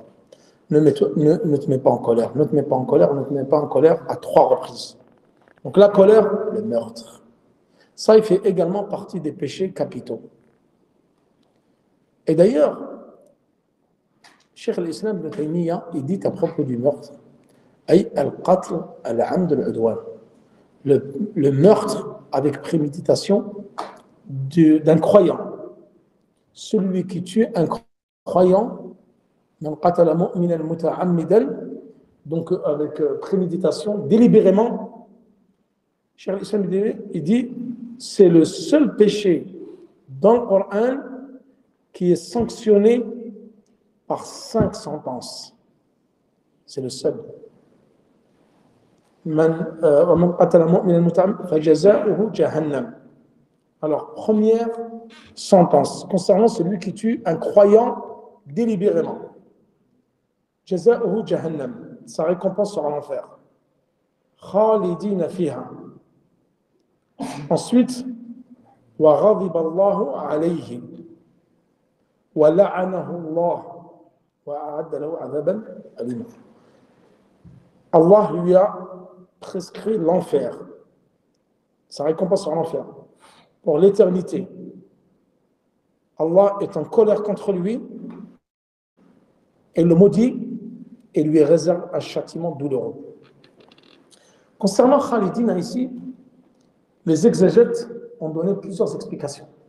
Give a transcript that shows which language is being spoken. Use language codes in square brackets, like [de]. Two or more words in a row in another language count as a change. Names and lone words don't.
[fr] Ne te mets pas en colère, ne te mets pas en colère, ne te mets pas en colère à 3 reprises. Donc la colère, le meurtre. Ça, il fait également partie des péchés capitaux. Et d'ailleurs, Cheikh al-Islam Ibn Taymiyyah, il dit à propos du meurtre, [ar] أي القتل العمد العدوان, [fr] le meurtre avec préméditation d'un croyant. Celui qui tue un croyant, [ar] من قتل مؤمنا متعمدا, [fr] donc avec préméditation, délibérément, Cheikh al-Islam il dit, c'est le seul péché dans le Coran qui est sanctionné par 5 sentences. C'est le seul. Alors, première sentence concernant celui qui tue un croyant délibérément. [ar] جزاؤه جهنم. [fr] Sa récompense sera l'enfer. [ar] خالدين فيها. Ensuite, وغضب الله عليه ولعنه الله. [fr] Allah lui a prescrit l'enfer. Sa récompense sera l'enfer. Pour l'éternité. Allah est en colère contre lui et le maudit et lui réserve un châtiment douloureux. Concernant Khalidina ici, les exégètes ont donné plusieurs explications.